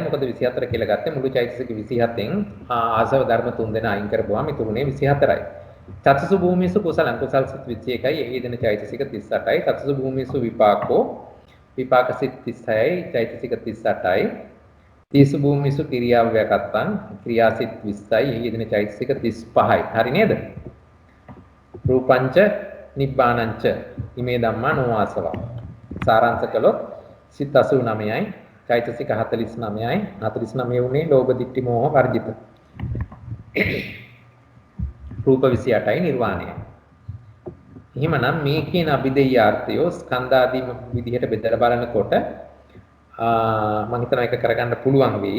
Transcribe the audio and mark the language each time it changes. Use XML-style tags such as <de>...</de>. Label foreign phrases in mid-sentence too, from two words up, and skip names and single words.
<si>මොකද 24 කියලා ගත්තේ මුළු චෛතසික 27න් ආසව ධර්ම 3 දෙනා අයින් කරපුවාම ඉතුරුනේ 24යි.</si> <pi>චතුසු භූමිසු කුසලං</pi> <si>කුසල් සිත් 21යි එහිදෙන චෛතසික 38යි.</si> <pi>චතුසු භූමිසු විපාකෝ</pi> <si>විපාක සිත් 36යි චෛතසික 38යි.</si> <pi>තීසු භූමිසු ක්‍රියාවයකත්තං</pi> <si>ක්‍රියා සිත් 20යි එහිදෙන චෛතසික 35යි. හරි නේද?</si> <pi>රූපංච නිබ්බානංච ඉමේ ධම්මා නොආසවා.</pi> <si>සාරාංශ කළොත් සිත් 89යි චෛතසික 49යි 49 උනේ ලෝභ දිට්ඨි මෝහ වර්ජිත. රූප 28යි නිර්වාණයයි. එහෙමනම් මේ කියන අභිදේයාර්ථය ස්කන්ධාදී විදිහට බෙදලා බලනකොට මම හිතනවා ඒක කරගන්න පුළුවන් වෙයි.</si>